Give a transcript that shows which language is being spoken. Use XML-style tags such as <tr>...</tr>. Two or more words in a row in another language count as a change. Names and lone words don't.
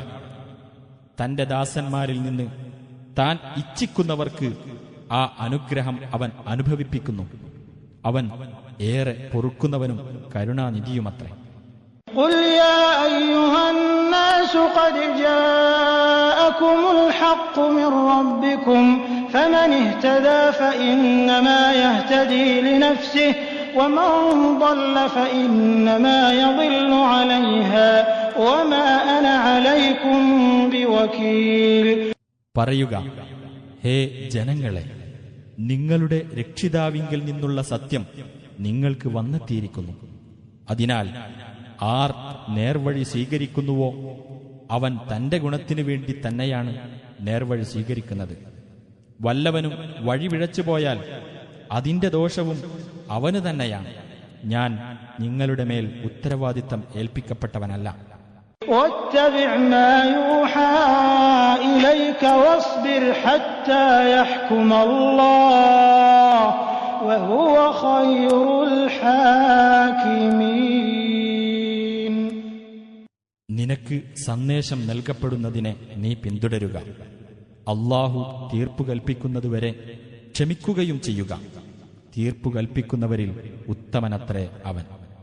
<ml>തന്റെ ദാസന്മാരിൽ നിന്ന് താൻ ഇച്ഛിക്കുന്നവർക്ക് ആ അനുഗ്രഹം അവൻ അനുഭവിപ്പിക്കുന്നു. അവൻ ഏറെ പൊറുക്കുന്നവനും കരുണാനിധിയുമത്രേ.</ml> <ar>قل يا أيها الناس قد جاءكم الحق من ربكم فمن اهتدى فإنما يهتدي لنفسه ومن ضل فإنما يضل عليها وما أنا عليكم بوكيل.</ar> <ml>പറയുക, ഹേ ജനങ്ങളെ, നിങ്ങളുടെ രക്ഷിതാവിങ്കിൽ നിന്നുള്ള സത്യം നിങ്ങൾക്ക് വന്നെത്തിയിരിക്കുന്നു. അതിനാൽ ആർ നേർവഴി സ്വീകരിക്കുന്നുവോ അവൻ തന്റെ ഗുണത്തിനു വേണ്ടി തന്നെയാണ് നേർവഴി സ്വീകരിക്കുന്നത്. വല്ലവനും വഴി പിഴച്ചുപോയാൽ അതിന്റെ ദോഷവും അവന് തന്നെയാണ്. ഞാൻ നിങ്ങളുടെ മേൽ ഉത്തരവാദിത്തം ഏൽപ്പിക്കപ്പെട്ടവനല്ല.</ml> <ar>واتبع ما يوحى إليك واصبر حتى يحكم الله وهو خير الحاكمين.</ar> <ml>നിനക്ക് സന്ദേശം നൽകപ്പെടുന്നതിനെ നീ പിന്തുടരുക. അല്ലാഹു തീർപ്പു കൽപ്പിക്കുന്നതുവരെ ക്ഷമിക്കുകയും ചെയ്യുക. തീർപ്പു കൽപ്പിക്കുന്നവരിൽ ഉത്തമനത്രേ അവൻ.</ml>